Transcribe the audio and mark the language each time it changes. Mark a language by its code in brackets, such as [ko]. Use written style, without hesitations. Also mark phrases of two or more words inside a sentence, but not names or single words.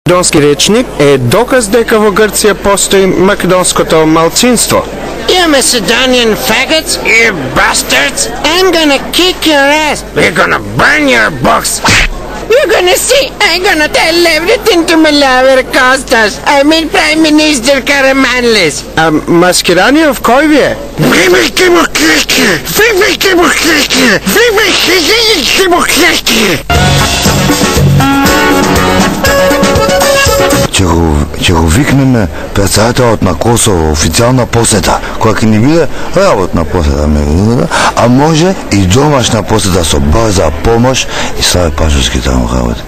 [mk] Македонски речник е доказ дека во Грција постои македонското малцинство. [en] You Macedonian faggots, you bastards! I'm gonna kick your ass! We're gonna burn your books! You're gonna see! I'm gonna tell everything to Malaver Kostas! I mean Prime Minister Karamanlis! [mk] Маскираниов, кој ви е? Времејте му клеки! Времејте му клеки! Времејте му клеки! Ќе го викнеме председателот на Косово официјална посета, која ќе ни биде работна посета, а може и домашна посета со брза помош и Славе Пашовски таму работи.